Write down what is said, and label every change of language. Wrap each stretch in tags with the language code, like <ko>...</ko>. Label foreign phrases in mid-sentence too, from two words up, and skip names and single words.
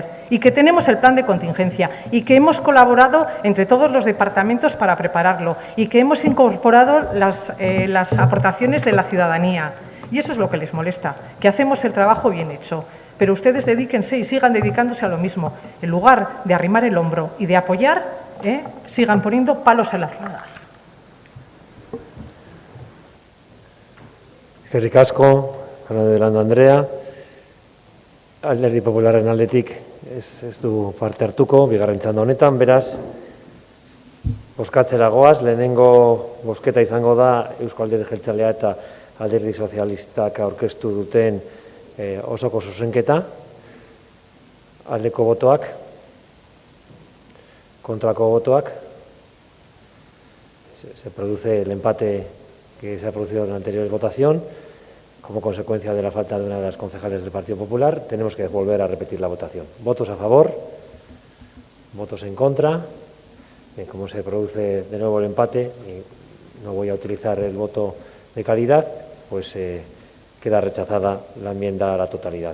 <es>Y que tenemos el plan de contingencia y que hemos colaborado entre todos los departamentos para prepararlo y que hemos incorporado las aportaciones de la ciudadanía. Y eso es lo que les molesta, que hacemos el trabajo bien hecho. Pero ustedes dedíquense y sigan dedicándose a lo mismo. En lugar de arrimar el hombro y de apoyar, sigan poniendo palos en las ruedas.</es> <eu>Eskerrik asko, Fernández de Landandrea. Alderdi Popularren aldetik ez du parte hartuko, bigarren txanda honetan, beraz, bozkatzera goaz, lehenengo bozketa izango da Eusko Alderdi Jeltzalea eta Alderdi Sozialistak aurkeztu duten osoko zuzenketa, aldeko botoak, kontrako botoak.</eu> <es>Se produce el empate que se ha producido en la anterior votación como consecuencia de la falta de una de las concejales del Partido Popular. Tenemos que volver a repetir la votación. Votos a favor, votos en contra. Bien, como se produce de nuevo el empate, y no voy a utilizar el voto de calidad, pues queda rechazada la enmienda a la totalidad.</es>